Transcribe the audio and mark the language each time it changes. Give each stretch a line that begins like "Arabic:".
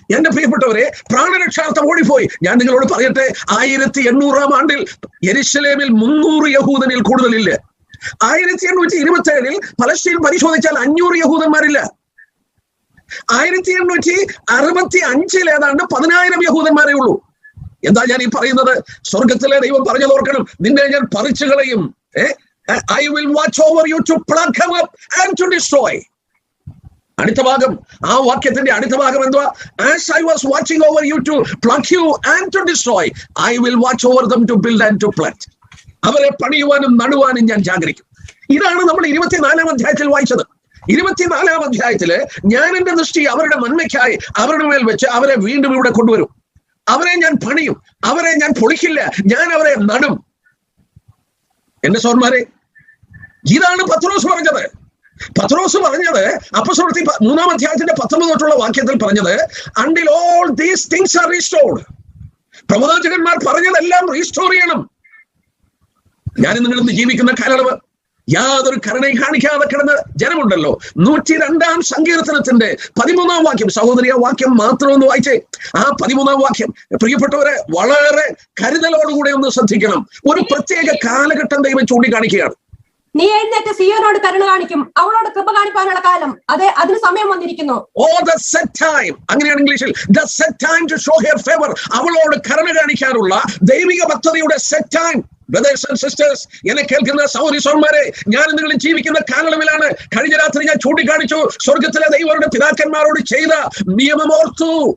Malayalam: എന്റെ പ്രിയപ്പെട്ടവരെ, പ്രാണരക്ഷാർത്ഥം ഓടിപ്പോയി. ഞാൻ നിങ്ങളോട് പറയട്ടെ, 1800-ാം ആണ്ടിൽ യെരുശലേമിൽ 300 യഹൂദനിൽ കൂടുതലില്ല. 1827 പലസ്തീൻ പരിശോധിച്ചാൽ 500 യഹൂദന്മാരില്ല. 1865 ഏതാണ്ട് 10,000 യഹൂദന്മാരേ ഉള്ളൂ. എന്താ ഞാൻ ഈ പറയുന്നത്? സ്വർഗത്തിലെ ദൈവം പറഞ്ഞത് ഓർക്കണം, നിന്നെ ഞാൻ പറിച്ചു കളയും.
English: I will watch over you to pluck them up and to destroy.
Malayalam: അടുത്ത ഭാഗം, ആ വാക്യത്തിന്റെ അടുത്ത ഭാഗം എന്തുവാ?
English: As I was watching over you to pluck you and to destroy, I will watch over them to build and to plant.
Malayalam: അവരെ പണിയുവാനും നടുവാനും ഞാൻ ജാഗരിക്കും. ഇതാണ് നമ്മൾ 24-ാം അധ്യായത്തിൽ വായിച്ചത്. 24-ാം അധ്യായത്തില് ഞാൻ എന്റെ ദൃഷ്ടി അവരുടെ നന്മയ്ക്കായി അവരുടെ മേൽ വെച്ച് അവരെ വീണ്ടും ഇവിടെ കൊണ്ടുവരും. അവരെ ഞാൻ പണിയും, അവരെ ഞാൻ പൊളിക്കില്ല, ഞാൻ അവരെ നടും. എന്റെ സഹോദരന്മാരെ, ഇതാണ് പത്രോസ് പറഞ്ഞത്. പത്രോസ് പറഞ്ഞത് അപ്പോസ്തലപ്രവൃത്തി 3-ാം അധ്യായത്തിന്റെ 19 തൊട്ടുള്ള വാക്യത്തിൽ പറഞ്ഞത്,
English: until all these things are restored.
Malayalam: പ്രവാചകന്മാർ പറഞ്ഞതെല്ലാം റീസ്റ്റോർ ചെയ്യണം. ഞാൻ നിങ്ങളിന്ന് ജീവിക്കുന്ന കാലയളവ് യാതൊരു കരുണയും കാണിക്കാതെ കിടന്ന ജനമുണ്ടല്ലോ. 102-ാം സങ്കീർത്തനത്തിന്റെ 13-ാം വാക്യം, സഹോദരി ആ വാക്യം മാത്രം ഒന്ന് വായിച്ചേ. ആ 13-ാം വാക്യം പ്രിയപ്പെട്ടവരെ വളരെ കരുതലോടുകൂടെ ഒന്ന് ശ്രദ്ധിക്കണം. ഒരു പ്രത്യേക കാലഘട്ടം ദൈവം ചൂണ്ടിക്കാണിക്കുകയാണ്. നീ എഴുന്നേറ്റ് സിയോനോട് കരുണ കാണിക്കും, അവളോട് കൃപ കാണിക്കാനുള്ള കാലം, അതെ അതിന് സമയം വന്നിരിക്കുന്നു.
English: the set time,
Malayalam: അങ്ങനെയാണ് ഇംഗ്ലീഷിൽ.
English: the set time to show her favor,
Malayalam: അവളോട് കരുണ കാണിക്കാനുള്ള ദൈവിക പദ്ധതിയുടെ set time. Brothers and sisters, എന്നെ കേൾക്കുന്ന സഹോദരീസന്മാരെ, ഞാൻ നിങ്ങൾ ജീവിക്കുന്ന കാലയളവിലാണ്. കഴിഞ്ഞ രാത്രി ഞാൻ ചൂണ്ടിക്കാണിച്ചു, സ്വർഗത്തിലെ ദൈവരുടെ പിതാക്കന്മാരോട് ചെയ്ത നിയമമോർത്തു.